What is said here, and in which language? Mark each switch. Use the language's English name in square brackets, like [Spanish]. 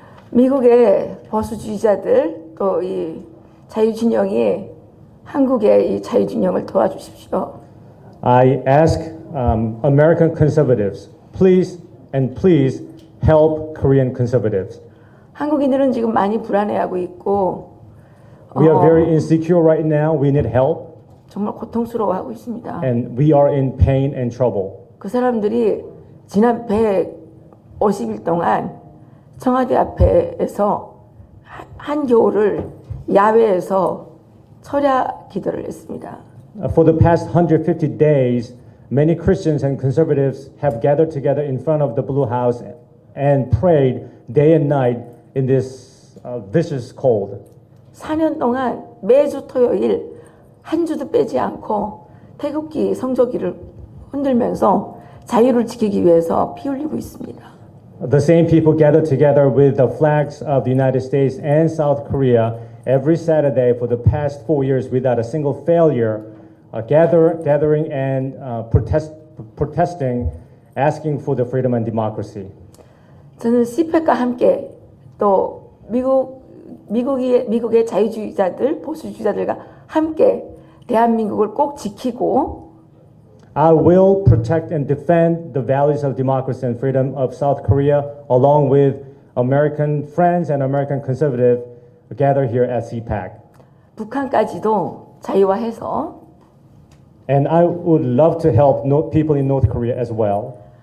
[Korean] 미국의 보수주의자들 또 이 자유진영이 한국의 이 자유진영을 도와주십시오. [English] I ask American conservatives, please help Korean conservatives. [Korean] 한국인들은 지금 많이 불안해하고 있고 [English] We are very insecure right now. We need help. [Korean] 정말 고통스러워하고 있습니다. [English] And we are in pain and trouble. [Korean] 그 사람들이 지난 150일 동안 청와대 앞에서 한겨울을 야외에서 철야 기도를 했습니다. [English] For the past 150 days, many Christians and conservatives have gathered together in front of the Blue House and prayed day and night in this vicious cold. [Korean] 4년 동안 매주 토요일 한 주도 빼지 않고 태극기, 성조기를 흔들면서 자유를 지키기 위해서 피 흘리고 있습니다. [English] The same people gathered together with the flags of the United States and South Korea every Saturday for the past 4 years without a single failure, gathering and protesting, asking for the freedom and democracy. [Korean] 저는 CPEC과 함께 또 미국의 자유주의자들, 보수주의자들과 함께 대한민국을 꼭 지키고 [English] I will protect and defend the values of democracy and freedom of South Korea along with American friends and American conservative gathered here at CPAC. [Korean] 북한까지도 자유화해서 [English] And I would love to help people in North Korea as well.